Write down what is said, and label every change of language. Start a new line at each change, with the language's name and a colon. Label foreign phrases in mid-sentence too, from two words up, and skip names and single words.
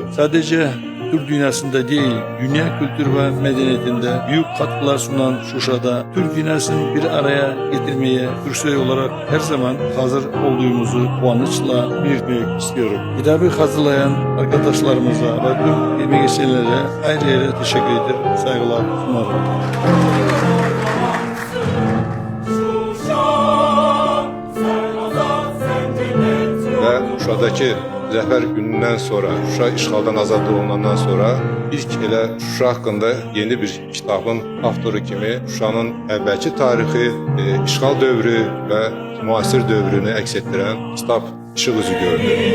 Turkish: Sadece Türk dünyasında değil, dünya kültür ve medeniyetinde büyük katkılar sunan Şuşa'da Türk dünyasını bir araya getirmeye Türksoy olarak her zaman hazır olduğumuzu kuvvançla belirtmek istiyorum. Kitabı hazırlayan arkadaşlarımıza ve tüm ilmi geçenlere ayrı ayrı teşekkür ederim, saygılar sunarım.
Azerbaijani: Ve Şuşadaki Zəfər günündən sonra, Şuşa işğaldan azad olunandan sonra ilk elə Şuşa haqqında yeni bir kitabın avtoru kimi Şuşanın əvvəlki tarixi, işğal dövrü və müasir dövrünü əks etdirən kitab işıq üzü gördü.